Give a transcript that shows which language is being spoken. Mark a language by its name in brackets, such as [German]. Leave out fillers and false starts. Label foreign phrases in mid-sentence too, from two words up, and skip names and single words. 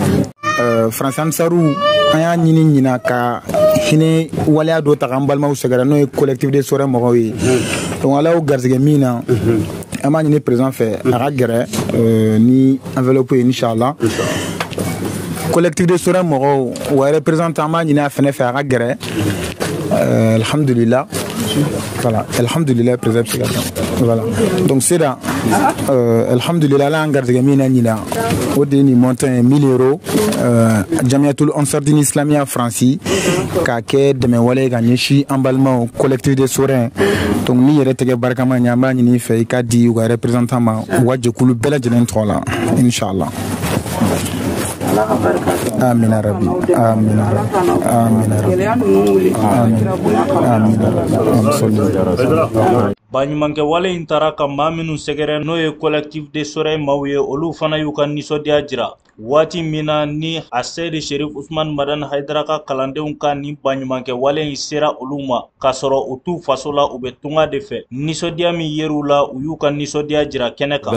[Bambara] Faransi Ansaru an y'a ɲini ka hinɛ waleya dɔ ta k'an balimaw sɛgɛrɛ n'o ye collectif des Sorel mɔgɔw ye donc Ala y'o garisɛgɛ min na an b'a ɲini président fɛ a ka gɛrɛ ni enveloppe ye inchallah collectif des Sorel mɔgɔw wa représentant an b'a ɲini a fɛnɛ fɛ a ka gɛrɛ alhamdulillah voilà alhamdulillah président voilà [French] donc c'est là [Bambara] alhamdulillah la garisɛgɛ min na ɲina o de ni montant 1000 euros Jamiatul Ansardine Islamia Franci k'a kɛ dɛmɛ wale ka ɲɛsin an balimaw collectif des Sorel donc ni yɛrɛ tɛgɛ barikama ɲɛ an b'a ɲini fɛ i ka di u ka représentant ma u ka jɛkulu bɛɛ lajɛlen tɔgɔ la inchallah. [Arabic] آمين يا ربي آمين يا ربي آمين يا ربي آمين يا ربي [Bambara] Baɲumankɛ wale in taara ka maa minnu sɛgɛrɛ n'o ye collectif des Sorel maaw ye olu fana y'u ka nisɔndiya jira waati min na ni a Seydi Cherif Ousmane Madane Haidara ka kalandenw ka ni baɲumankɛ wale in sera olu ma k'a sɔrɔ u t'u faso la u bɛ tunga de fɛ nisɔndiya min yer'u la u y'u ka nisɔndiya jira kɛnɛ kan.